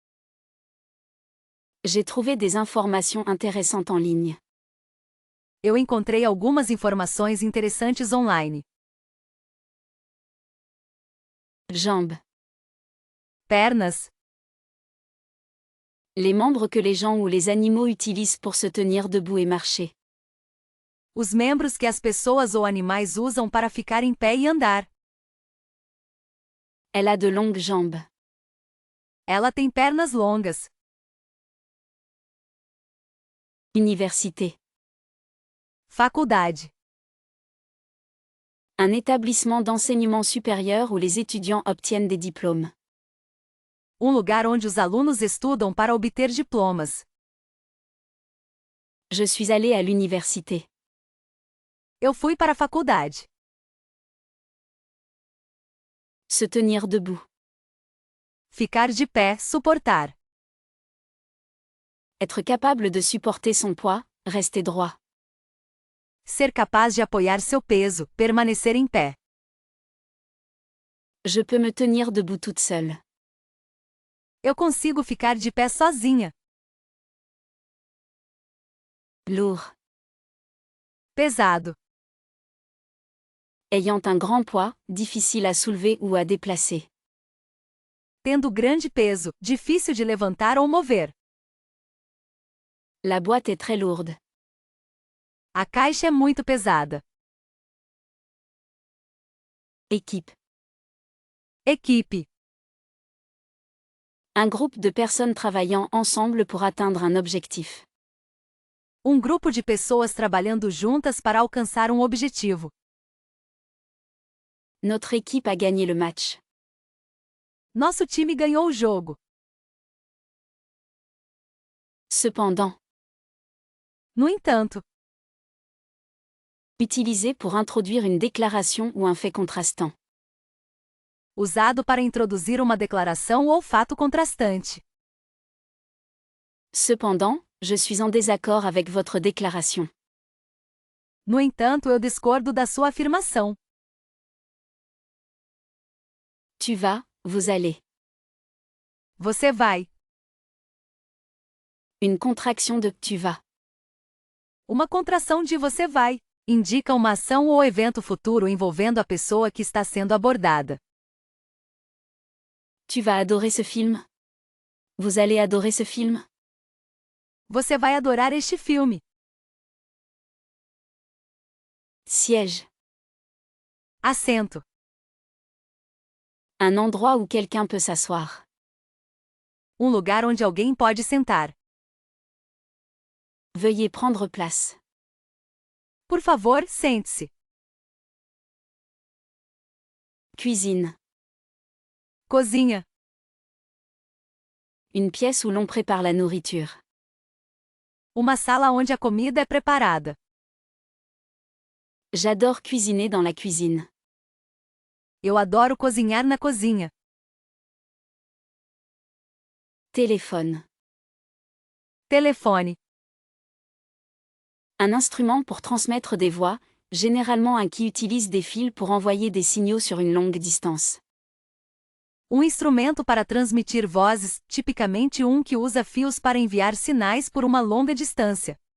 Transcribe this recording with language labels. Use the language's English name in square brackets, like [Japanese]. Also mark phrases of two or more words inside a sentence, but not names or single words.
[French] J'ai trouvé des informations intéressantes en ligne. [Portuguese] Eu encontrei algumas informações interessantes online. [French] Jambes. [Portuguese] Pernas. [French] Les membres que les gens ou les animaux utilisent pour se tenir debout et marcher. [Portuguese] Os membros que as pessoas ou animais usam para ficar em pé e andar. [French] Elle a de longues jambes. [Portuguese] Ela tem pernas longas. [French] Université. [Portuguese] Faculdade. [French] Un établissement d'enseignement supérieur où les étudiants obtiennent des diplômes. [Portuguese] Lugar onde os alunos estudam para obter diplomas. [French] Je suis allé à l'université. [Portuguese] Eu fui para a faculdade. [French] Se tenir debout. [Portuguese] Ficar de pé, suportar. [French] Être capable de supporter son poids, rester droit. [Portuguese] Ser capaz de apoiar seu peso, permanecer em pé. [French] Je peux me tenir debout toute seule. [Portuguese] Eu consigo ficar de pé sozinha. [French] Lourd. [Portuguese] Pesado. [French] Ayant un grand poids, difficile à soulever ou à déplacer. [Portuguese] Tendo grande peso, difícil de levantar ou mover. [French] La boîte est très lourde. [Portuguese] A caixa é muito pesada. [French] Équipe. [Portuguese] Equipe. [French] Un groupe de personnes travaillant ensemble pour atteindre un objectif. [Portuguese] Grupo de pessoas trabalhando juntas para alcançar um objetivo. [French] Notre équipe a gagné le match. [Portuguese] Nosso time ganhou o jogo. [French] Cependant. [Portuguese] No entanto. [French] Utilisé pour introduire une déclaration ou un fait contrastant. [Portuguese] Usado para introduzir uma declaração ou fato contrastante. [French] Cependant, je suis en désaccord avec votre déclaration. [Portuguese] No entanto, eu discordo da sua afirmação. [French] Tu vas, vous allez. [Portuguese] Você vai. [French] Une contraction de tu vas. [Portuguese] Uma contração de você vai indica uma ação ou evento futuro envolvendo a pessoa que está sendo abordada. [French] Tu vas adorer ce film? Vous allez adorer ce film? [Portuguese] Você vai adorar este filme. [French] Siège. [Portuguese] Assento. [French] Un endroit où quelqu'un peut s'asseoir. [Portuguese] Lugar onde alguém pode sentar. [French] Veuillez prendre place. [Portuguese] Por favor, sente-se. [French] Cuisine. [Portuguese] Cozinha. [French] Une pièce où l'on prépare la nourriture. [Portuguese] Uma sala onde a comida é preparada. [French] J'adore cuisiner dans la cuisine. [Portuguese] Eu adoro cozinhar na cozinha. [French] Téléphone. [Portuguese] Telefone. [French] Un instrument pour transmettre des voix, généralement un qui utilise des fils pour envoyer des signaux sur une longue distance. [Portuguese] Instrumento para transmitir vozes, tipicamente que usa fios para enviar sinais por uma longa distância.